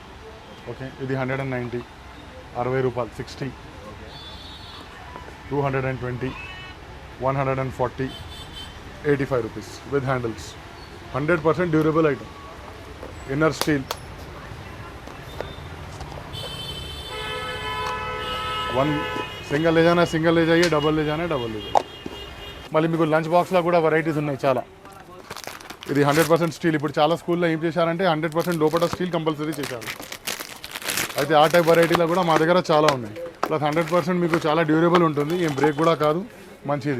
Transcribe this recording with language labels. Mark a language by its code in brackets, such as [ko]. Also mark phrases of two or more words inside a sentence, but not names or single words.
[te] ఓకే, ఇది 190, 60 రూపాయలు 60, 220, 140, 85 [en] rupees with handles. 100% durable item. inner steel. [hi] సింగిల్ ले जाना सिंगल ले जाइए, डबल ले जाना डबल ले जाइए. [te] మళ్ళీ మీకు [en] lunch boxలో [te] కూడా వెరైటీస్ ఉన్నాయి చాలా. ఇది 100% స్టీల్. ఇప్పుడు చాలా స్కూల్లో ఏం చేశారంటే 100% లోపల [en] steel compulsory [te] చేశారు. అయితే ఆ టైప్ వెరైటీలో కూడా మా దగ్గర చాలా ఉన్నాయి. ప్లస్ 100% మీకు చాలా డ్యూరబుల్ ఉంటుంది, ఏం బ్రేక్ కూడా కాదు, మంచిది.